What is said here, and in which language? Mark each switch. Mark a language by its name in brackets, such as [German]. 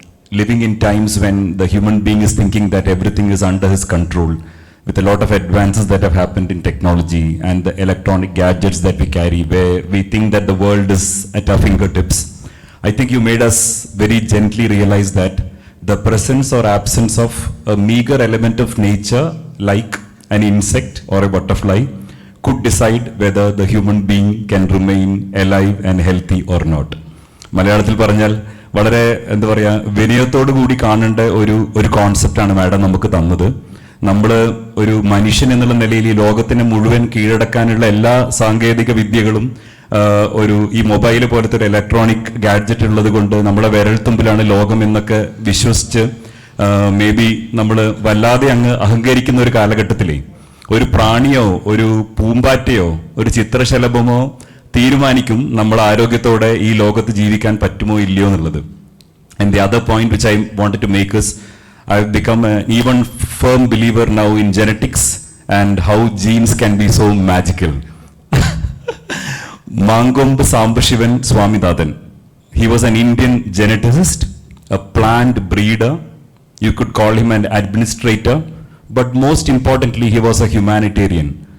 [English] Living in times when the human being is thinking that everything is under his control, with a lot of advances that have happened in technology and the electronic gadgets that we carry, where we think that the world is at our fingertips. I think you made us very gently realize that the presence or absence of a meager element of nature, like an insect or a butterfly, could decide whether the human being can remain alive and healthy or not. [Malayalam] മലയാളത്തിൽ പറഞ്ഞാൽ വളരെ എന്താ പറയുക, വിനയത്തോടു കൂടി കാണേണ്ട ഒരു കോൺസെപ്റ്റാണ് madam നമുക്ക് തന്നത്. നമ്മൾ ഒരു മനുഷ്യൻ എന്നുള്ള നിലയിൽ ഈ ലോകത്തിനെ മുഴുവൻ കീഴടക്കാനുള്ള എല്ലാ സാങ്കേതിക വിദ്യകളും ഈ മൊബൈൽ പോലത്തെ ഒരു ഇലക്ട്രോണിക് ഗാഡ്ജറ്റ് ഉള്ളത് കൊണ്ട് നമ്മളെ വിരൽത്തുമ്പിലാണ് ലോകം എന്നൊക്കെ വിശ്വസിച്ച് മേ ബി നമ്മൾ വല്ലാതെ അങ്ങ് അഹങ്കരിക്കുന്ന ഒരു കാലഘട്ടത്തിലേ ഒരു പ്രാണിയോ ഒരു പൂമ്പാറ്റയോ ഒരു ചിത്രശലഭമോ തീരുമാനിക്കും നമ്മൾ ആരോഗ്യത്തോടെ ഈ ലോകത്ത് ജീവിക്കാൻ പറ്റുമോ ഇല്ലയോ എന്നുള്ളത്. [English] And the other point which I wanted to make is, I've become an even firm believer now in genetics and how genes can be so magical. Mangomba Sambashivan Swaminathan, he was an Indian geneticist, a plant breeder, you could call him an administrator, but most importantly he was a humanitarian.